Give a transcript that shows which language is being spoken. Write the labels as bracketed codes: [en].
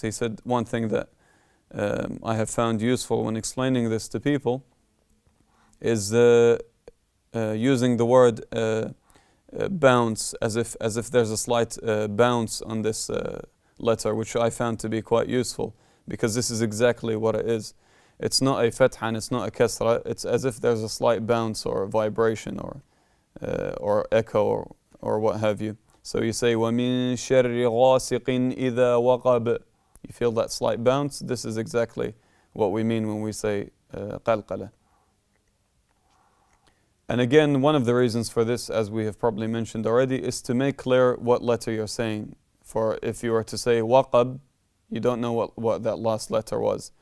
[en] He said one thing that I have found useful when explaining this to people is using the word bounce as if there's a slight bounce on this letter, which I found to be quite useful because this is exactly what it is. It's not a fatha and it's not a kasra. It's as if there's a slight bounce or vibration or echo or what have you. [ar] So you say وَمِن شَرِّ غَاسِقٍ إِذَا وَقَبْ. [en] You feel that slight bounce. This is exactly what we mean when we say qalqala. And again, one of the reasons for this, as we have probably mentioned already, is to make clear what letter you're saying. For if you were to say waqab, you don't know what that last letter was.